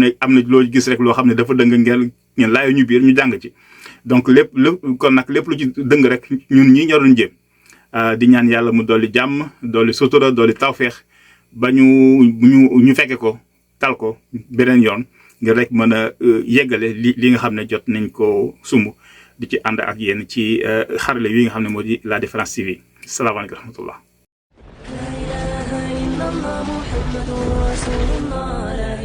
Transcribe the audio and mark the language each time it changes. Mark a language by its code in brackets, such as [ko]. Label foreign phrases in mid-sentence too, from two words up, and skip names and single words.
[wo] ne am na loo gis rek loo xam ne dafa dëng ngeen laayo ñu biir ñu jàng ci donc lépp kon nag lépp lu ci dëng rek ñun ñi ñoroon jéem di ñaan yàlla mu dolli jàmm dolli sutura dolli tawféex ba ñu fekke ko tal ko beneen yoon ngir rek mën a yeggale li nga xam ne jot nañ ko sumb di ci ànd ak yéen ci xarale yi nga xam ne moo di La Différence TV [ar] السلام عليكم ورحمة الله. لا إله إلا الله محمد رسول الله.